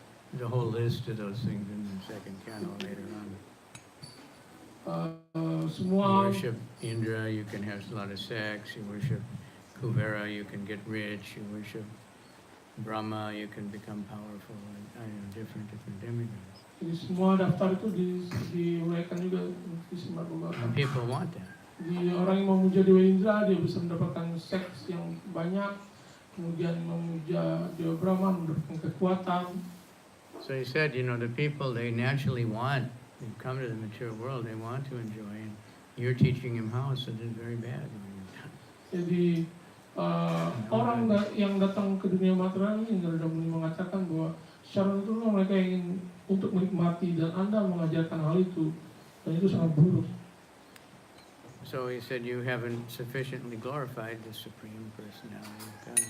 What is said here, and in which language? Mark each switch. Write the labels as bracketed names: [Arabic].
[English] There's a whole list of those things in the second canto later on. You [Indonesian] Semua [English] worship Indra, you can have a lot of sex. You worship Kuvera, you can get rich. You worship Brahma, you can become powerful. Different demigods. [Indonesian] jadi semua daftar itu diuraikan juga di Srimad [English] And [Indonesian] Bhagavatam. [English] people want that. [Indonesian] Di orang yang memuja Dewa Indra dia bisa mendapatkan seks yang banyak, kemudian memuja Dewa Brahma mendapatkan kekuatan. [English] So he said, the people, they naturally want, they come to the material world, they want to enjoy, and you're teaching them how, so it's very bad. [Indonesian] Jadi orang yang datang ke dunia material ini Narada Muni mengatakan bahwa secara naturalnya mereka ingin untuk menikmati dan Anda mengajarkan hal itu. Dan itu sangat buruk. [English] So he said, you haven't sufficiently glorified the Supreme Personality of God.